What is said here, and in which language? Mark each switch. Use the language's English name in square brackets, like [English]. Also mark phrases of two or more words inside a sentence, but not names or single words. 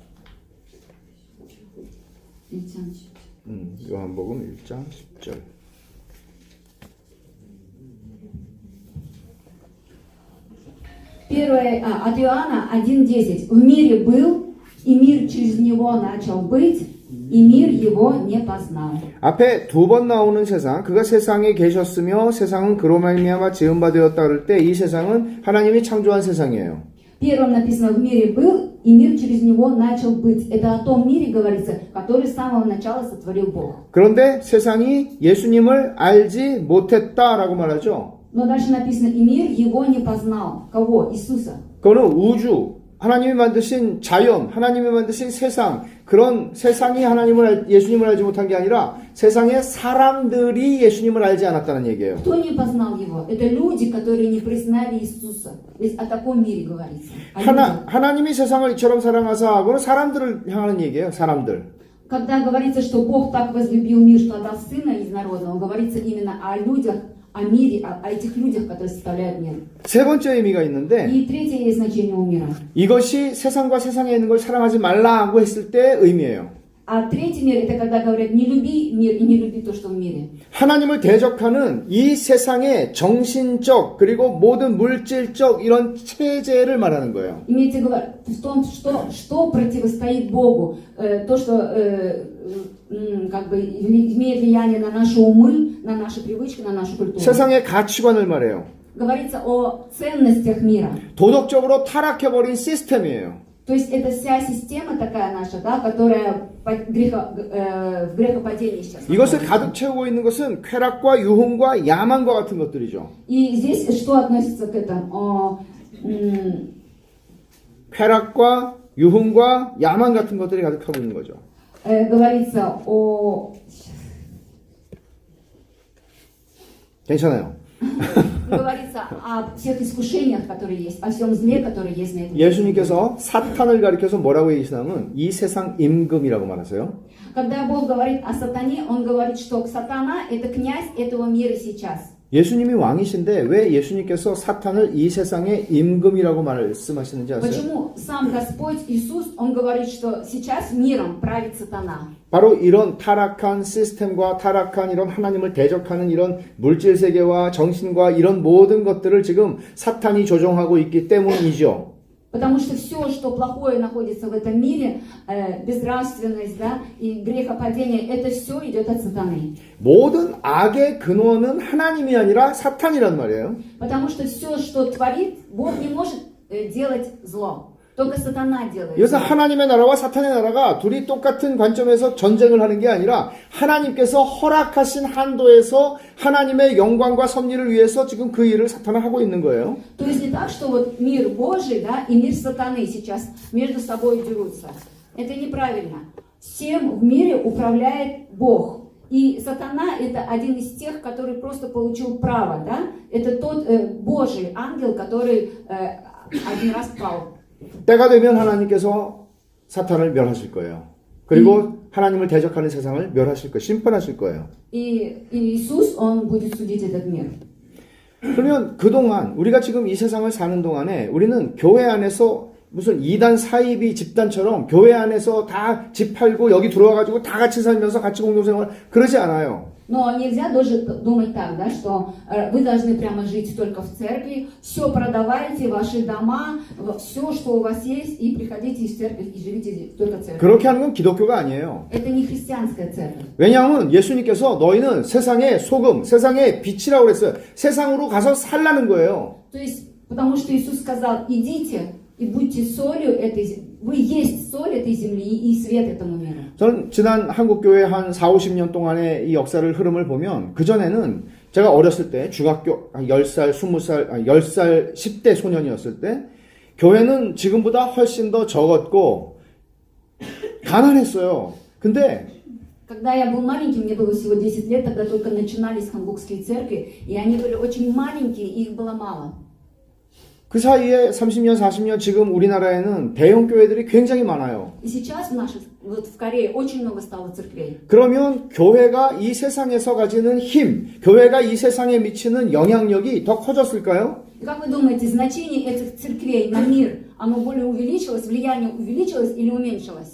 [Korean] 요한복음 1장 10절. [Russian] Первое, от Иоанна 1:10. В мире был, и мир через него начал быть, и мир его не познал. [Korean] 앞에 2번 나오는 세상, 그가 세상에 계셨으며 세상은 그로 말미암아 지은 바 되었다 그럴 때 이 세상은 하나님이 창조한 세상이에요. [Russian] Первым написано: в мире был, и мир через него начал быть. Это о том мире говорится, который с самого начала сотворил Бог. [Korean] 그런데 세상이 예수님을 알지 못했다라고 말하죠. [Russian] Но дальше написано: и мир его не познал. Кого? Иисуса. [Korean] 그거는 우주, 하나님이 만드신 자연, 하나님이 만드신 세상, 그런 세상이 예수님을 알지 못한 게 아니라 세상의 사람들이 예수님을 알지 않았다는 얘기예요. [Russian] Кто не познал его? Это люди, которые не признали Иисуса. Здесь о таком мире говорится. [Korean] 하나님이 세상을 이처럼 사랑하사 하고는 사람들을 향하는 얘기예요. 사람들. [Russian] Когда говорится, что Бог так возлюбил мир, что отдал Сына Единородного, говорится именно о людях, о мире, о этих людях, которые составляют мир. [Korean] 세 번째 의미가 있는데 [Russian] И третье есть значение у мира. [Korean] 이것이 세상과 세상에 있는 걸 사랑하지 말라고 했을 때 의미예요. [Russian] А третий мир это когда говорят: не люби мир и не люби то, что в мире. [Korean] 하나님을 대적하는 이 세상의 정신적 그리고 모든 물질적 이런 체제를 말하는 거예요. [Russian] Имеется в том, что противостоит Богу, то, что как бы имеет влияние на наши умы, на наши привычки, на нашу культуру. [Korean] 세상의 가치관을 말해요. [Russian] Говорится о ценностях мира. [Korean] 도덕적으로 타락해버린 시스템이에요. [Russian] То есть это вся система такая наша, да, которая в грехопадении сейчас. [Korean] 이것을 가득 채우고 있는 것은 쾌락과 유흥과 야만과 같은 것들이죠. [Russian] И здесь что относится к этому? [Korean] 쾌락과 유흥과 야만 같은 것들이 가득하고 있는 거죠. [Russian] Говорится о... [Korean] 괜찮아요. [Russian] Говорится о всех искушениях, которые есть, о всем зле, который есть на этом. [Korean] 예수님께서 사탄을 가리켜서 뭐라고 얘기하시냐면 이 세상 임금이라고 말하세요. [Russian] Когда Бог говорит о сатане, Он говорит, что сатана – это князь этого мира сейчас. [Korean] 예수님이 왕이신데 왜 예수님께서 사탄을 이 세상의 임금이라고 말씀하시는지 아세요? [Russian] Почему сам Господь Иисус, Он говорит, что сейчас миром правит сатана? [Korean] 바로 이런 타락한 시스템과 타락한 이런 하나님을 대적하는 이런 물질 세계와 정신과 이런 모든 것들을 지금 사탄이 조종하고 있기 때문이죠. [Russian] Потому что все, что плохое находится в этом мире, безнравственность, да, и грехопадение, это все идет от сатаны. [Korean] 모든 악의 근원은 하나님이 아니라 사탄이란 말이에요. [Russian] Потому что все, что творит, Бог не может делать зло. Только сатана делает. [Korean] 그래서 하나님의 나라와 사탄의 나라가 둘이 똑같은 관점에서 전쟁을 하는 게 아니라 하나님께서 허락하신 한도에서 하나님의 영광과 섭리를 위해서 지금 그 일을 사탄은 하고 있는 거예요. [Russian] То есть не так, что вот мир Божий, да, и мир сатаны сейчас между собой дерутся. Это неправильно. Всем в мире управляет Бог. И сатана это один из тех, который просто получил право, да? Это тот Божий ангел, который один раз пал. [Korean] 때가 되면 하나님께서 사탄을 멸하실 거예요. 그리고 하나님을 대적하는 세상을 멸하실 거예요. 심판하실 거예요. [Russian] И Иисус, Он будет судить этот мир. [Korean] 그러면 그동안 우리가 지금 이 세상을 사는 동안에 우리는 교회 안에서 무슨 2단 사이비 집단처럼 교회 안에서 다 집 팔고 여기 들어와가지고 다 같이 살면서 같이 공동생활 그러지 않아요. [Russian] Но нельзя даже думать так, да, что вы должны прямо жить только в церкви, все продавайте, ваши дома, все, что у вас есть, и приходите в церковь и живите только в церкви. [Korean] 그렇게 하는 건 기독교가 아니에요. [Russian] Это не христианская церковь. [Korean] 왜냐하면 예수님께서 너희는 세상의 소금, 세상의 빛이라고 그랬어요. 세상으로 가서 살라는 거예요. [Russian] То есть, потому что Иисус сказал, идите и будьте солью этой земли. Вы есть соль этой земли и свет этому миру. [Korean] 저는 지난 한국교회 한 4, 50년 동안의 이 역사를 흐름을 보면 그전에는 제가 어렸을 때 중학교 10살, 20살, 10살, 10대 소년이었을 때 교회는 지금보다 훨씬 더 적었고 가난했어요. 근데 [Russian] Когда я был маленьким, мне было всего 10 лет, тогда только начинались хангукские церкви, и они были очень маленькие, и их было мало. [Korean] 그 사이에 30년, 40년 지금 우리나라에는 대형 교회들이 굉장히 많아요. [Russian] И сейчас вот в Корее очень много стало церквей. [Korean] 그러면 교회가 이 세상에서 가지는 힘, 교회가 이 세상에 미치는 영향력이 더 커졌을까요? [Russian] И как вы думаете, значение этих церквей на мир, оно более увеличилось, влияние увеличилось или уменьшилось?